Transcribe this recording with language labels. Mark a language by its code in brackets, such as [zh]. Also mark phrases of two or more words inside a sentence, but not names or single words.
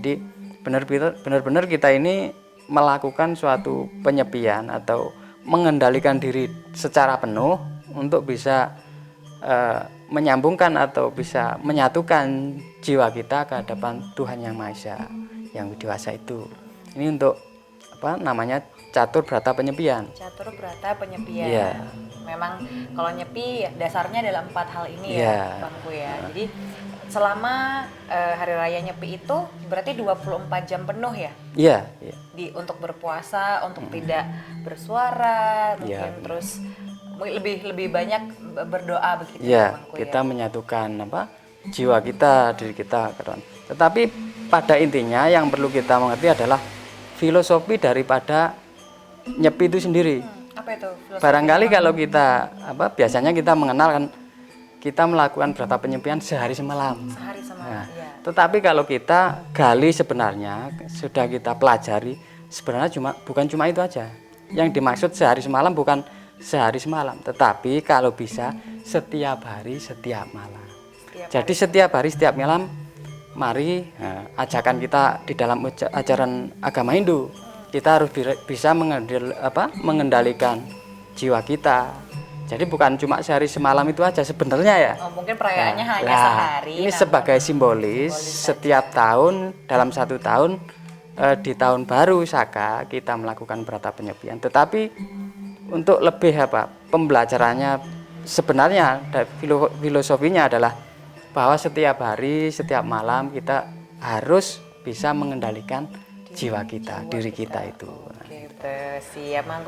[id] Jadi benar-benar kita ini melakukan suatu penyepian atau mengendalikan diri secara penuh untuk bisa menyambungkan atau bisa menyatukan jiwa kita ke hadapan Tuhan Yang Maha Esa. yang dewasa itu. Ini untuk apa namanya catur berata penyepian. Catur berata penyepian. Iya. Memang kalau nyepi dasarnya adalah 4 hal ini ya, Iya. Bangku ya. Jadi selama hari raya Nyepi itu berarti 24 jam penuh ya? Iya, iya. Untuk berpuasa, untuk tidak bersuara, mungkin Iya. terus lebih banyak berdoa begitu Ya, Bangku kita ya. menyatukan apa jiwa kita, diri kita. Tetapi pada intinya yang perlu kita mengerti adalah filosofi daripada nyepi itu sendiri. Apa itu? Filosofi Barangkali apa? kalau kita apa biasanya kita mengenal kan kita melakukan berata penyepian sehari semalam. Sehari sama Nah, ya. tetapi kalau kita gali sebenarnya sudah kita pelajari sebenarnya bukan cuma itu aja. Yang dimaksud sehari semalam bukan sehari semalam, tetapi kalau bisa setiap hari setiap malam. Jadi setiap hari setiap malam mari ajakan kita di dalam ajaran agama Hindu kita harus bisa mengendalikan jiwa kita. Jadi bukan cuma sehari semalam itu aja sebenarnya ya. Oh, mungkin perayaannya hanya Nah, sehari. ini sebagai simbolis setiap tahun dalam 1 tahun di tahun baru Saka kita melakukan berata penyepian. Tetapi untuk lebih pembelajarannya sebenarnya filosofinya adalah bahwa setiap hari setiap malam kita harus bisa mengendalikan jiwa kita, diri kita itu. Gitu, siap Mangko.